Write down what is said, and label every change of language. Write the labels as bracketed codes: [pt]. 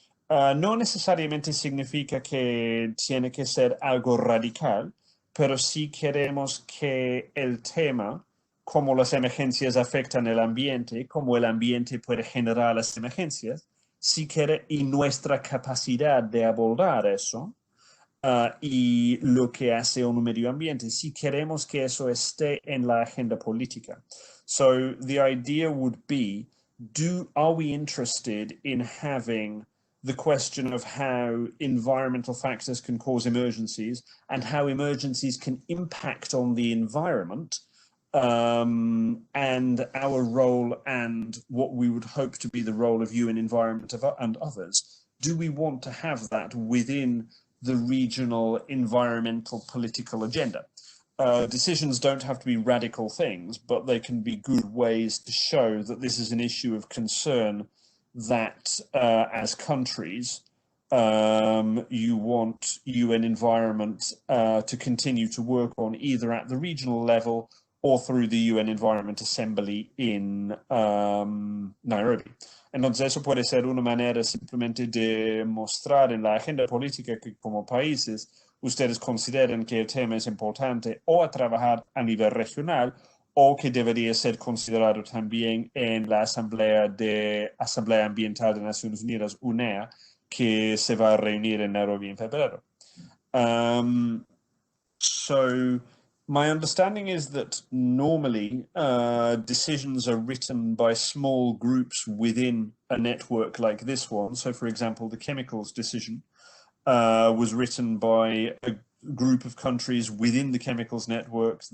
[es] No necesariamente significa que tiene que ser algo radical, pero sí queremos que el tema, cómo las emergencias afectan el ambiente, cómo el ambiente puede generar las emergencias, si quiere, y nuestra capacidad de abordar eso, y lo que hace un medio ambiente, si queremos que eso esté en la agenda política. [en] So the idea would be, are we interested in having the question of how environmental factors can cause emergencies and how emergencies can impact on the environment, and our role and what we would hope to be the role of UN Environment and others? Do we want to have that within the regional environmental political agenda? Decisions don't have to be radical things, but they can be good ways to show that this is an issue of concern that as countries, you want UN environment to continue to work on either at the regional level or through the UN Environment Assembly in Nairobi. [es] Entonces eso puede ser una manera simplemente de mostrar en la agenda política que como países ustedes consideran que el tema es importante o a trabajar a nivel regional o que debería ser considerado también en la Asamblea Ambiental de Naciones Unidas, UNEA, que se va a reunir en Nairobi en febrero. [en] So my understanding is that normally decisions are written by small groups within a network like this one. So for example, the chemicals decision was written by a group of countries within the chemicals network.